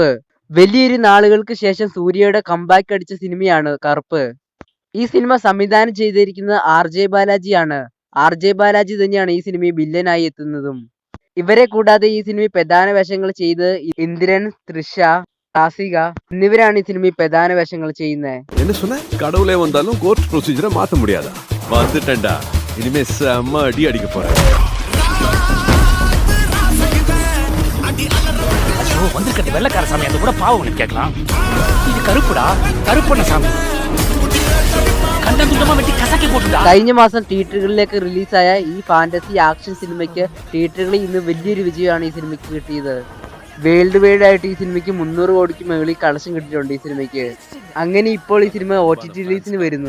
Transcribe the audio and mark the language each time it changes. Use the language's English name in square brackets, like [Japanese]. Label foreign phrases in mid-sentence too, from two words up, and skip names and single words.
[Malayalam] വലിയൊരു നാളുകൾക്ക് ശേഷം സൂര്യയുടെ കംബാക്ക് അടിച്ച സിനിമയാണ് കറുപ്പ്. ഈ സിനിമ സംവിധാനം ചെയ്തിരിക്കുന്നത് RJ ബാലാജി ആണ്. RJ ബാലാജി തന്നെയാണ് ഈ സിനിമയിൽ വില്ലനായി എത്തുന്നതും. ഇവരെ കൂടാതെ ഈ സിനിമയിൽ പ്രധാന വേഷങ്ങൾ ചെയ്ത് ഇന്ദ്രൻ, തൃഷ, കാസിക എന്നിവരാണ് ഈ സിനിമയിൽ പ്രധാന വേഷങ്ങൾ ചെയ്യുന്നത്. [Tamil] கடவுளே வந்தாலும் [English] court procedure [Tamil] மாத்த முடியாதா? வந்துட்டேன்டா, இனிமே செம்ம அடி அடிக்க போறேன். வந்திருக்கிறது வெள்ளக்கார சாமி, அது கூட பாவம் கேட்கலாம். இது கருப்புடா, கருப்பண்ண சாமி. [Malayalam] കഴിഞ്ഞ മാസം തിയേറ്ററുകളിലേക്ക് റിലീസായ ഈ [English] fantasy action [Malayalam] സിനിമയ്ക്ക് തിയേറ്ററുകളിൽ ഇന്ന് വലിയൊരു വിജയമാണ് ഈ സിനിമയ്ക്ക് കിട്ടിയത്. [English] world wide [Malayalam] ആയിട്ട് ഈ സിനിമയ്ക്ക് 300 കോടിക്ക് മുകളിൽ കളക്ഷൻ കിട്ടിയിട്ടുണ്ട് ഈ സിനിമയ്ക്ക്. അങ്ങനെ ഇപ്പോൾ ഈ സിനിമ OTT റിലീസിന് വരുന്നു.